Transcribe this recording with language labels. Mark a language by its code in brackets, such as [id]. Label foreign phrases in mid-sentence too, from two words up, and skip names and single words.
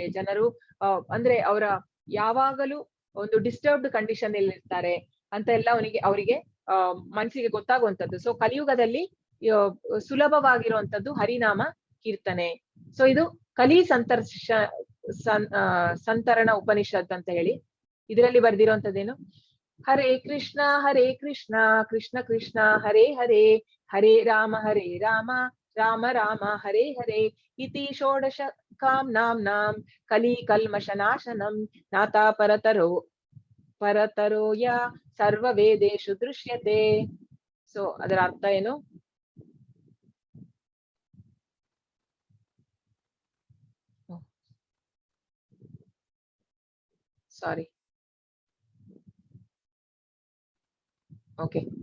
[kn] ಜನರು ಅಂದ್ರೆ ಅವರ ಯಾವಾಗಲೂ ಒಂದು [en] disturbed condition [kn] ಅಲ್ಲಿ ಇರ್ತಾರೆ ಅಂತ ಎಲ್ಲ ಅವರಿಗೆ ಮನಸ್ಸಿಗೆ ಗೊತ್ತಾಗುವಂಥದ್ದು. ಸೊ ಕಲಿಯುಗದಲ್ಲಿ ಸುಲಭವಾಗಿರುವಂತದ್ದು ಹರಿನಾಮ ಕೀರ್ತನೆ. ಸೊ ಇದು ಕಲಿ ಸಂತರಣ ಉಪನಿಷತ್ ಅಂತ ಹೇಳಿ ಇದರಲ್ಲಿ ಬರ್ದಿರುವಂತದ್ದೇನು? [sa] ಹರೇ ಕೃಷ್ಣ ಕೃಷ್ಣ ಕೃಷ್ಣ ಹರೇ ಹರೇ, ಹರೇ ರಾಮ ರಾಮ ರಾಮ ಹರೇ ಹರೇ, ಇತಿ ಷೋಡಶ ಕಾಮ್ನಾಂ ಕಲಿ ಕಲ್ಮಶನಾಶನಂ ನಾತಾ ಪರತರೋ ಯಾ ಸರ್ವ ವೇದೇಶು ದೃಶ್ಯತೆ. [kn] ಸೊ ಅದರ ಅರ್ಥ ಏನು? [en] sorry, okay.